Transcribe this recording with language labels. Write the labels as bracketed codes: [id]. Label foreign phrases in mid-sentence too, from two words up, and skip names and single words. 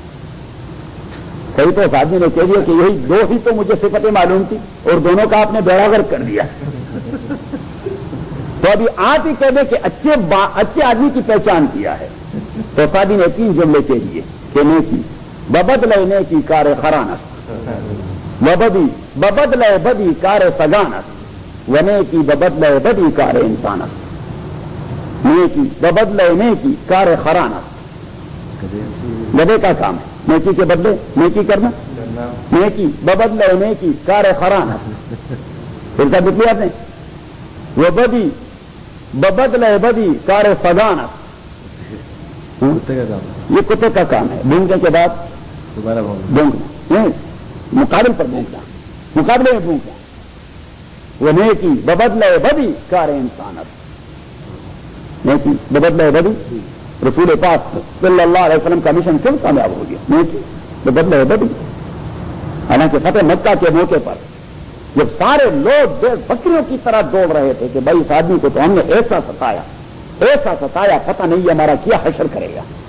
[ur] صحیح. تو سعدی نے کہہ دیا کہ یہی دو ہی تو مجھے صفتیں معلوم تھی اور دونوں کا آپ نے بیڑا غرق کر دیا. تو ابھی آپ ہی کہہ دے کہ اچھے آدمی کی پہچان کیا ہے. تو سعدی نے 3 جملے کہہ دیے کہ [fa] نیکی ببدلے نیکی کار خران است ببدلے بدی کار سگان است و نیکی ببدلے بدی کار انسان است. نیکی ببدلے نیکی کار خران است. [ur] گدھے کا کام ہے نیکی کے بدلے نیکی کرنا. [fa] نیکی ببدلے نیکی کار خران است. [ur] پھر سب بتلی آپ نے وہ [fa] بدی ببدلے بدی کار سگان است. [ur] یہ کتے کا کام ہے. بھونکنے کے بعد دوبارہ بھونکنا مقابل پر بھونکنا مقابلے میں بھونکنا. [fa] وہ نیکی ببدلے بدی کار انسان است. نیکی ببدلے بدی [ur] رسول پاک صلی اللہ علیہ وسلم کا مشن کیوں کامیاب ہو گیا؟ [fa] نیکی ببدلے بدی. [ur] حالانکہ فتح مکہ کے موقع پر جب سارے لوگ بکریوں کی طرح دوڑ رہے تھے کہ بھائی اس آدمی کو تو ہم نے ایسا ستایا پتہ نہیں یہ ہمارا کیا حشر کرے گا.